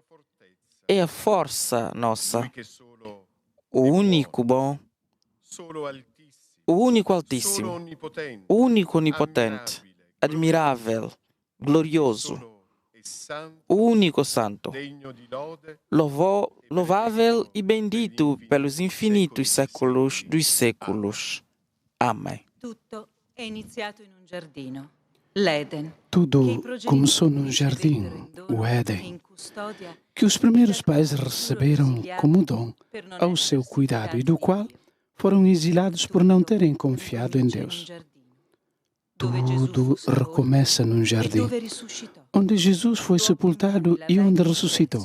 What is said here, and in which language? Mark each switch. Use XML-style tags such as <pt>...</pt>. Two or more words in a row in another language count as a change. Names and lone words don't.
<pt>nossa, o único bom, o único altíssimo, o único onipotente, admirável, glorioso, o único santo, louvável e bendito pelos infinitos séculos dos séculos. Amém.</pt> <it>Tutto è iniziato in un giardino, l'Eden.</it> <pt>Tudo começou num jardim, o Éden, que os primeiros pais receberam como dom ao seu cuidado e do qual foram exilados por não terem confiado em Deus. Tudo recomeça num jardim, onde Jesus foi sepultado e onde ressuscitou.</pt>